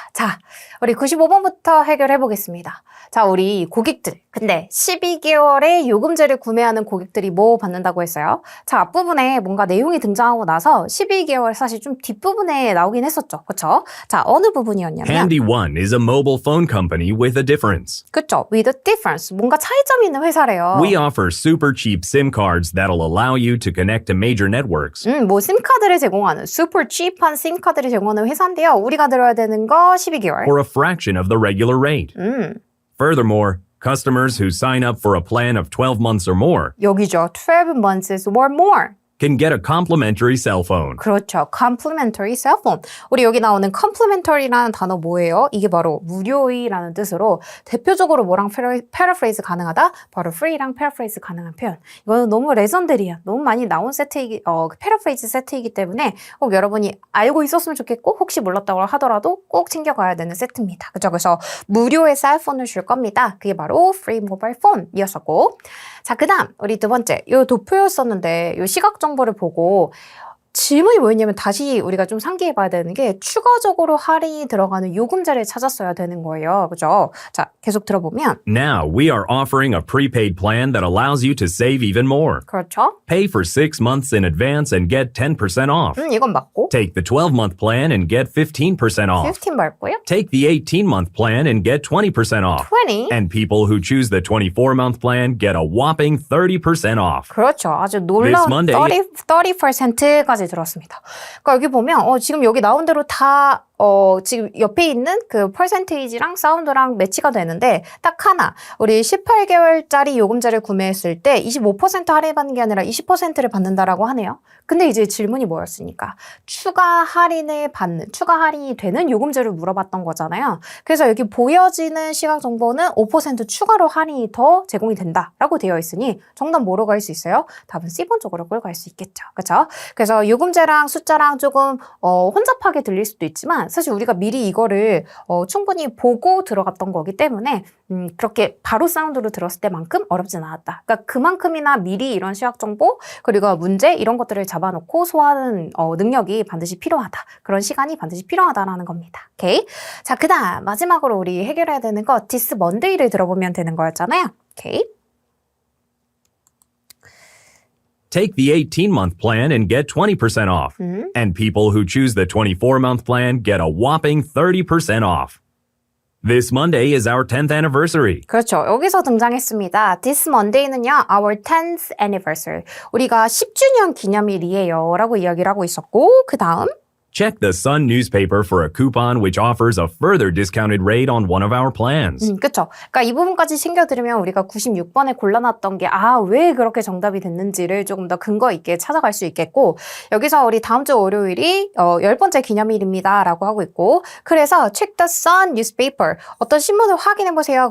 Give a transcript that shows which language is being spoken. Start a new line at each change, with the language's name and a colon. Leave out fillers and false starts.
Korean: 자, 우리 95번부터 해결해 보겠습니다. 자, 우리 고객들. 근데 12개월의 요금제를 구매하는 고객들이 뭐 받는다고 했어요? 자, 앞부분에 뭔가 내용이 등장하고 나서 12개월 사실 좀 뒷부분에 나오긴 했었죠. 그쵸? 자, 어느 부분이었냐면
English: Handy One is a mobile phone company with a difference.
Korean: 그쵸?
English: With a difference.
Korean: 뭔가 차이점이 있는 회사래요.
English: We offer super cheap SIM cards that'll allow you to connect to major networks.
Korean: 뭐 심카드를 제공하는
English: super cheap
Korean: 한 심카드를 제공하는 회사인데요. 우리가 들어야 되는 거 12개월.
English: For a fraction of the regular rate. Furthermore, customers who sign up for a plan of 12 months or more
Korean: 여기죠.
English: 12 months or more. can get a complimentary cell phone.
Korean: 그렇죠.
English: complimentary cell phone.
Korean: 우리 여기 나오는 complimentary라는 단어 뭐예요? 이게 바로 무료이라는 뜻으로 대표적으로 뭐랑 paraphrase 가능하다? 바로 free랑 paraphrase 가능한 표현. 이거는 너무 레전드리야. 너무 많이 나온 세트이기, paraphrase 세트이기 때문에 꼭 여러분이 알고 있었으면 좋겠고 혹시 몰랐다고 하더라도 꼭 챙겨가야 되는 세트입니다. 그죠? 그래서 무료의 셀폰을 줄 겁니다. 그게 바로
English: free mobile phone
Korean: 이었었고. 자, 그 다음 우리 두 번째 요 도표였었는데 요 시각 정보를 보고 질문이 뭐였냐면 다시 우리가 좀 상기해 봐야 되는 게 추가적으로 할인이 들어가는 요금제를 찾았어야 되는 거예요. 그죠? 자, 계속 들어보면
English: Now we are offering a prepaid plan that allows you to save even more.
Korean: 그렇죠?
English: Pay for 6 months in advance and get 10% off.
Korean: 이건 맞고
English: Take the 12-month plan and get 15% off.
Korean: 15 맞고요.
English: Take the 18-month plan and get 20% off. 20. And people who choose the 24-month plan get a whopping 30% off.
Korean: 그렇죠. 아주 놀라운
English: This Monday-
Korean: 30%까지 들었습니다. 그러니까 여기 보면 지금 여기 나온 대로 다 지금 옆에 있는 그 퍼센테이지랑 사운드랑 매치가 되는데 딱 하나 우리 18개월짜리 요금제를 구매했을 때 25% 할인받는 게 아니라 20%를 받는다라고 하네요. 근데 이제 질문이 뭐였습니까? 추가 할인이 되는 요금제를 물어봤던 거잖아요. 그래서 여기 보여지는 시각 정보는 5% 추가로 할인이 더 제공이 된다라고 되어 있으니 정답 뭐로 갈 수 있어요? 답은 C번 쪽으로 끌고 갈 수 있겠죠. 그렇죠? 그래서 요금제랑 숫자랑 조금 혼잡하게 들릴 수도 있지만 사실 우리가 미리 이거를 충분히 보고 들어갔던 거기 때문에 그렇게 바로 사운드로 들었을 때만큼 어렵진 않았다. 그러니까 그만큼이나 미리 이런 시각 정보 그리고 문제 이런 것들을 잡아놓고 소화하는 능력이 반드시 필요하다. 그런 시간이 반드시 필요하다라는 겁니다. 오케이? 자, 그다음 마지막으로 우리 해결해야 되는 거
English: This Monday
Korean: 를 들어보면 되는 거였잖아요. 오케이?
English: Take the 18-month plan and get 20% off. And people who choose the 24-month plan get a whopping 30% off. This Monday is our 10th anniversary.
Korean: 그렇죠. 여기서 등장했습니다.
English: This Monday
Korean: 는요,
English: our 10th anniversary.
Korean: 우리가 10주년 기념일이에요. 라고 이야기를 하고 있었고, 그 다음
English: Check the Sun newspaper for a coupon which offers a further discounted rate on one of our plans.
Korean: 그쵸. 그러니까 이 부분까지 챙겨드리면 우리가 96번에 골라놨던 게 왜 그렇게 정답이 됐는지를 조금 더 근거 있게 찾아갈 수 있겠고 여기서 우리 다음 주 월요일이 10번째 기념일입니다 라고 하고 있고 그래서
English: check the Sun newspaper
Korean: 어떤 신문을 확인해보세요.